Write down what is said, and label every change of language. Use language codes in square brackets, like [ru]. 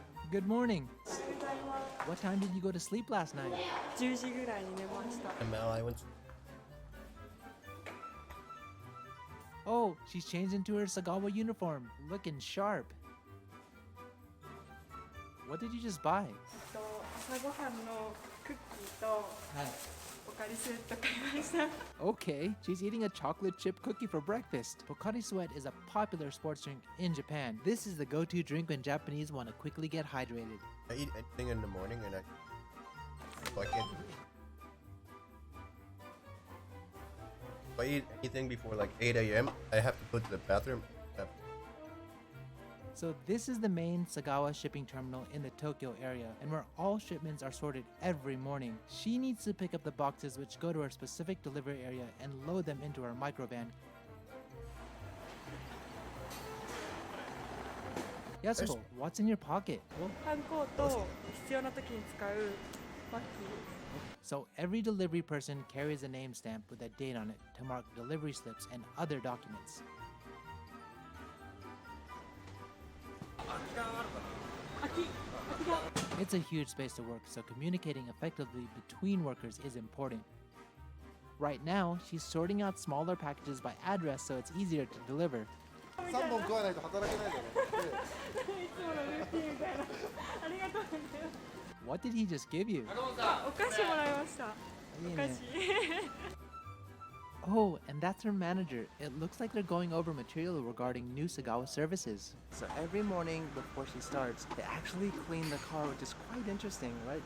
[en] Good morning. What time did you go to sleep last night? [ja] 10時ぐらいに寝ました。 [en] And now I went to Oh, she's changed into her Sagawa uniform, looking sharp. What did you just buy? [ja] 朝ごはんのクッキーとポカリスエット買いました。 [en] Okay, she's eating a chocolate chip cookie for breakfast. Pocari Sweat is a popular sports drink in Japan. This is the go-to drink when Japanese want to quickly get hydrated. I eat anything in the morning and if I eat anything before like 8 a.m., I have to go to the bathroom. So this is the main Sagawa shipping terminal in the Tokyo area, and where all shipments are sorted every morning. She needs to pick up the boxes which go to her specific delivery area and load them into her microvan. Yasuko, what's in your pocket? [ja] ハンコと必要な時に使うバッグ。 [en] So every delivery person carries a name stamp with a date on it to mark delivery slips and other documents. It's a huge space to work, so communicating effectively between workers is important. Right now, she's sorting out smaller packages by address so it's easier to deliver. [ja] 3本食わないと働けないんだよね。いつものルーティンみたいな。ありがとうございます。 [en] What did he just give you? [ja] お菓子もらいました。お菓子。 [en] Oh, and that's her manager. It looks like they're going over material regarding new Sagawa services. So every morning before she starts, they actually clean the car, which is quite interesting, right?